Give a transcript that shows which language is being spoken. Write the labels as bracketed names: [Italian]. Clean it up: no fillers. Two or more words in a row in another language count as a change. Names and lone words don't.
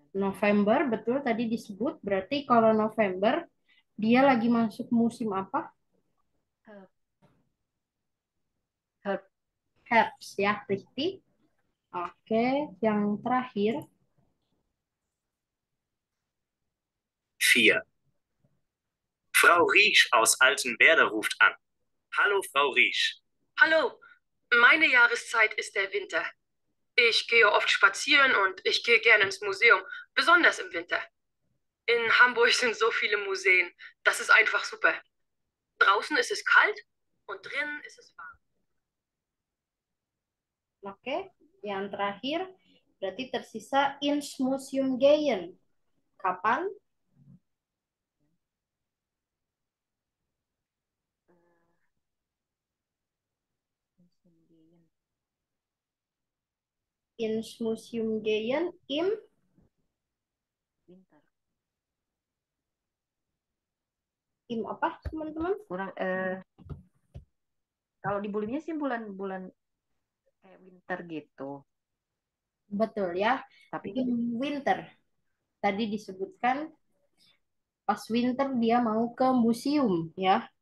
[Indonesian] November, betul tadi disebut. Berarti kalau November, dia lagi masuk musim apa? [German] Herbst ya, richtig. [Indonesian] Oke, yang terakhir. 4. [German] Frau Riesch aus Altenwerder ruft an. Hallo, Frau Riesch. Hallo, meine Jahreszeit ist der Winter. Ich gehe oft spazieren und ich gehe gerne ins Museum, besonders im Winter. In Hamburg sind so viele Museen. Das ist einfach super. Draußen ist es kalt und drinnen ist es warm. [Indonesian] Oke, yang terakhir berarti tersisa [German] ins Museum gehen. Kapan? Ins Museum gehen im Winter. [Indonesian] Im apa, teman-teman? Kurang kalau di bulannya sih bulan-bulan kayak winter gitu. Betul ya. Tapi [German] Im winter. [Indonesian] Tadi disebutkan pas winter dia mau ke museum ya.